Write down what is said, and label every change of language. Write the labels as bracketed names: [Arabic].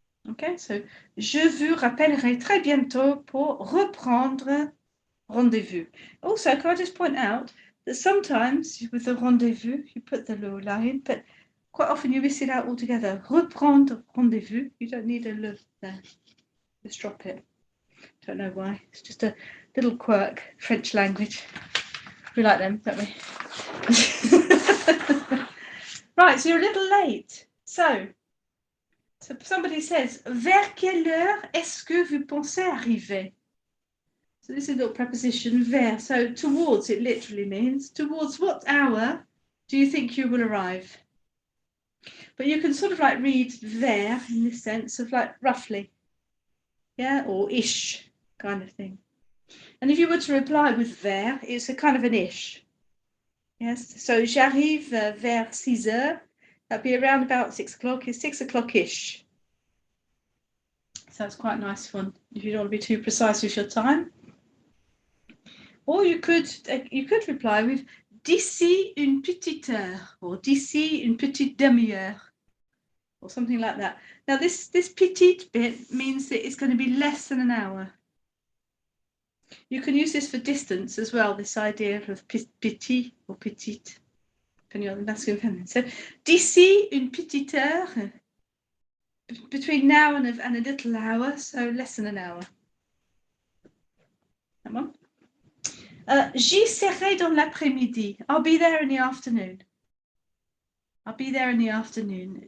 [French] Okay, so je vous rappellerai très bientôt pour reprendre rendezvous. [English] Also, can I just point out that sometimes with the rendezvous, you put the le line, but quite often you miss it out altogether. Reprendre rendezvous, you don't need a le there. Just drop it. Don't know why. It's just a little quirk, French language. We like them, don't we? Right, so you're a little late. So somebody says, [French] vers quelle heure est-ce que vous pensez arriver? [English] So this is a little preposition, vers. So towards, it literally means, towards what hour do you think you will arrive? But you can sort of like read vers in this sense of like roughly. Yeah, or ish kind of thing. And if you were to reply with vers, it's a kind of an ish. [French] Yes, so j'arrive vers 6 heures. [English] That'd be around about 6 o'clock. It's 6 o'clock-ish. So it's quite a nice one if you don't want to be too precise with your time. Or you could reply with [French] d'ici une petite heure [English] or [French] d'ici une petite demi-heure [English] or something like that. Now this petite bit means that it's going to be less than an hour. You can use this for distance as well, this idea of petit or petite, depending on the masculine and feminine. So, [French] d'ici une petite heure, [English] between now and a little hour, so less than an hour. Come on. [French] J'y serai dans l'après-midi. [English] I'll be there in the afternoon. I'll be there in the afternoon.